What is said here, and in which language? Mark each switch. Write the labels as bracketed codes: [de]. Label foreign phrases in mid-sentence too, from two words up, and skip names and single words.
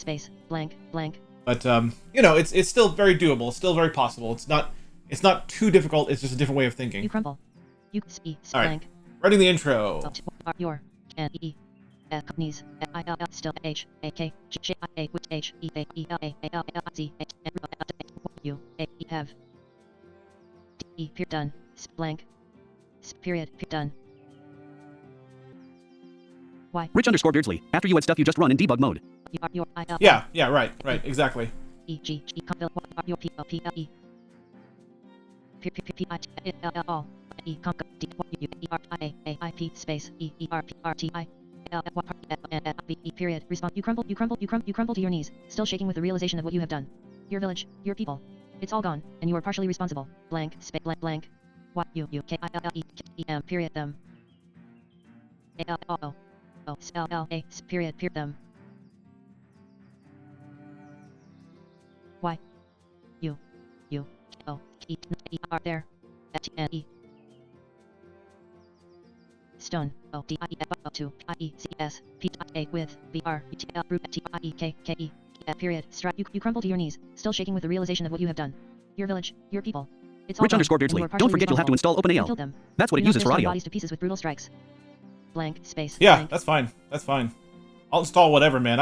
[en] Space blank blank. But you know, it's still very doable. It's still very possible. It's not too difficult. It's just a different way of thinking. You crumble. You e All right. blank. Writing the intro. Your and e f knees I L still H A K J I A with H E A E L A A L A Z H U A E have E period done blank period done. Why? Rich underscore Beardsley. After you had stuff you just run in debug mode. You are your I L. Yeah, right, exactly. E G G your P L P L E P P P I T L L all E conk D U E R I A I P space E E R P R T I L L N F B E period. Respond. You crumble to your knees, still shaking with the realization of what you have done. Your village, your people. It's all gone, and you are partially responsible. Blank space blank blank. Y U K I L L E E M period them. A L O O L L A period them. Y U U O E E R there. T N E Stone O D I E F O 2 I E C S P I A with B R T L root T I E K K E period. You crumble to your knees, still shaking with the realization of what you have done. Your village, your people. It's all Rich gone, underscore and you Beardsley. are Don't partially forget you'll have to install responsible. You killed OpenAL. them. That's what it You knocked uses their for stone audio. bodies to pieces with brutal strikes. Blank space. Yeah, blank. that's fine. That's fine. I'll install whatever, man.